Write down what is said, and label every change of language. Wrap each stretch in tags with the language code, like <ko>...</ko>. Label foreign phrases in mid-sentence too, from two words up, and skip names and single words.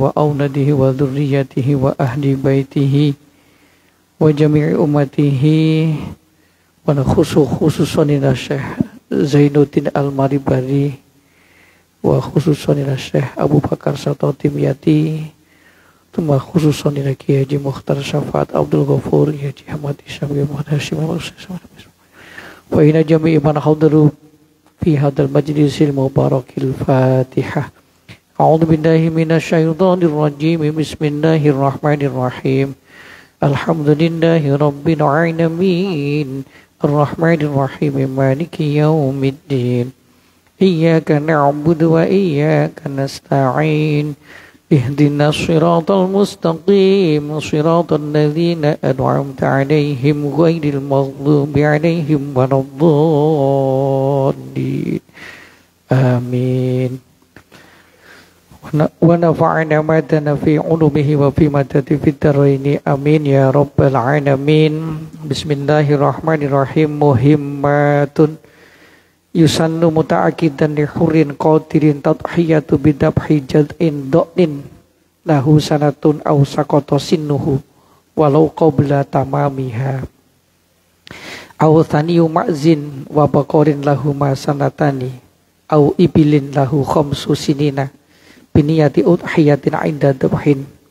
<ar>وأولاده وذرياته وأهل بيته وجميع أمته وخصوصا إلى الشيخ زين الدين المليباري وخصوصا إلى الشيخ أبو بكر ساتو تيمياتي ثم خصوصا إلى كياهي حاجي مختار شفاعة عبد الغفور حاجي أحمد إسيام محمد هاشم وإلى جميع من حضر في هذا المجلس المبارك الفاتحة. أعوذ بالله من الشيطان الرجيم. بسم الله الرحمن الرحيم الحمد لله رب العالمين. الرحمن الرحيم مالك يوم الدين. إياك نعبد وإياك نستعين. اهدنا الصراط المستقيم صراط الذين أنعمت عليهم غير المغضوب عليهم ولا الضالين. Amin. ونفعنا ما تنا في علومه وفي مادة في الدارين. آمين يا رب العالمين. بسم الله الرحمن الرحيم مهمة يسن متأكدا لحر قادر تضحية بذبح جذع ضأن له سنة أو سقط سنه ولو قبل تمامها أو ثني معز وبقر لهما سنتان أو إبل له خمس سنين بنية أضحية عند ذبح.</ar>